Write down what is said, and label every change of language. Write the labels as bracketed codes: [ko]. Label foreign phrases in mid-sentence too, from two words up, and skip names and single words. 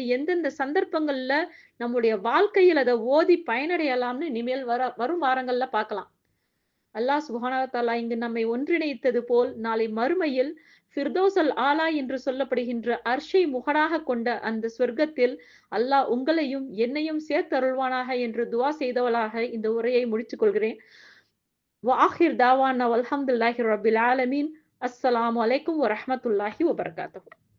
[ta] எந்தெந்த சந்தர்ப்பங்கள்ல நம்முடைய வாழ்க்கையில் அத ஓதி பயனடையலாம்னு இனிமேல் வரும் வாரங்கள்ல பார்க்கலாம். [ar] الله سبحانه وتعالى [ta] இங்கு நம்மை ஒன்றிணைத்தது போல் நாளை மறுமையில் [ar] الفردوس الأعلى [ta] என்று சொல்லப்படுகின்ற அர்ஷை முகடாக கொண்ட அந்த சொர்க்கத்தில் அல்லாஹ் உங்களையும் என்னையும் சேர்த்தருள்வானாக என்று துஆ செய்தவளாக இந்த உரையை முடித்துக் கொள்கிறேன். [ar] وآخر دعوانا والحمد لله رب العالمين. السلام عليكم ورحمة الله وبركاته.